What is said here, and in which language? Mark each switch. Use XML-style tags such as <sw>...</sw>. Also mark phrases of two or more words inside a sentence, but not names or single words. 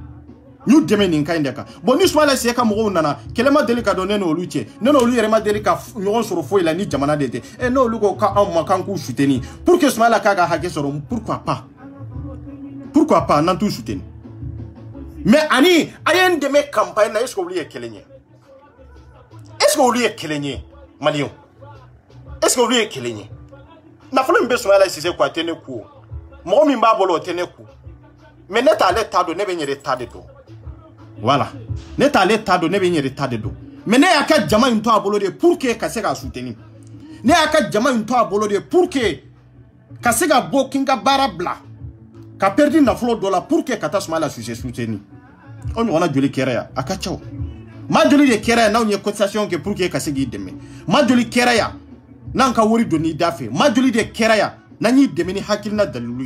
<bm>bon ni Soumaïla Cissé ka mɔgɔw nana kɛlɛ ma deli ka don ne n'olu cɛ ne n'olu yɛrɛ ma deli ka ɲɔgɔn sɔrɔ foyi la ni jamana de tɛ n'olu ko k'anw ma k'an k'u</bm> <fr>soutenir pour que</fr> <bm>Soumaïla k'a ka hakɛ sɔrɔ</bm> <fr>pourquoi pas</fr> <bm>n'an t'u soutenir mais ani a ye n dɛmɛ campagne na</bm> <fr>est-ce que</fr> <bm>olu ye kelen ye Maliens</bm> <fr>est-ce que</fr> <bm>olu ye kelen ye nafolo min bɛ Soumaïla Cissé ko a tɛ ne ku mɔgɔ min b'a bolo o tɛ ne ku mais ne t'ale ta don ne bɛ n yɛrɛ ta de don voilà ne t'ale ta don ne bɛ n yɛrɛ ta de don mais ne y'a ka jama in to a bolo de</bm> <fr>pour que</fr> <bm>ka se k'a soutenir ne y'a ka jama in to a bolo de</bm> <fr>pour que</fr> <bm>ka se ka bɔ k'i ka baara bila ka perdu nafolo dɔ la</bm> <fr>pour que</fr> <bm>ka taa Soumaïla Cissé soutenir o ɲɔgɔnna joli kɛra yan a ka ca o ma joli de kɛra yan n'anw ye cotisation kɛ</bm> <fr>pour que</fr> <bm>ka se k'i dɛmɛ ma joli kɛra yan n'an ka wari don n'i da fɛ ma joli de kɛra yan n'an y'i dɛmɛ ni hakilina dalilu</bm>